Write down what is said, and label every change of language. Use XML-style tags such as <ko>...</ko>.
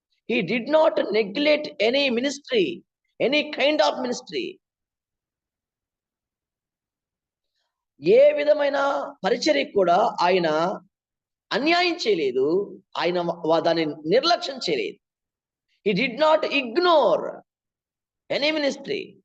<en>He did not neglect any ministry, any kind of ministry.</en> <te>ఏ విధమైన పరిచర్యకు కూడా ఆయన అన్యాయం చేయలేదు, ఆయన దాన్ని నిర్లక్ష్యం చేయలేదు.</te> <en>He did not ignore any ministry.</en>